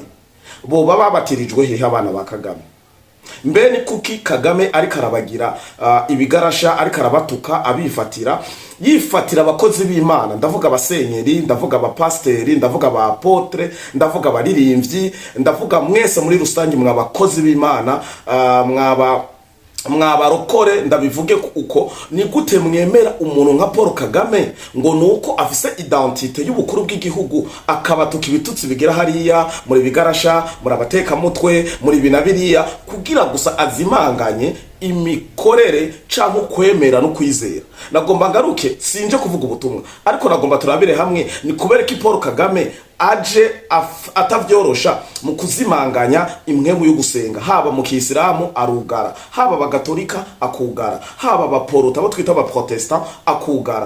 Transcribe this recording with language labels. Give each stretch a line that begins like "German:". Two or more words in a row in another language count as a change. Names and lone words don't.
Rundi: Bo baba batirijwe hehe abana ba Kagame? Mbe ni kuki Kagame ariko arabagira ibigarasha, ariko arabatuka, abifatira, yifatira abakozi b'Imana, ndavuga abasenyeri, ndavuga abapasteri, ndavuga abapotre, ndavuga abaririmbyi, ndavuga mwese muri rusange mwabakozi b'Imana, mwabarokore, ndabivuge uko. Ni gute mwemera umuntu nka Paul Kagame ngo nuko afise identite y'ubukuru bw'igihugu akabatuka ibitutsi bigira hariya muri bigarasha, muri abateka mutwe, muri binabiriya, kugira gusa azimanganye imikorere canke kwemera no kwizera? Nagomba ngaruke, sinje kuvuga ubutumwa, ariko nagomba turabire hamwe ni kubera ki Paul Kagame aje atavyorosha mu kuzimanganya imwemu yo gusenga, haba mu Kisilamu arugara, haba abagatolika akugara, haba abaporota abo twita abaprotestant akugara.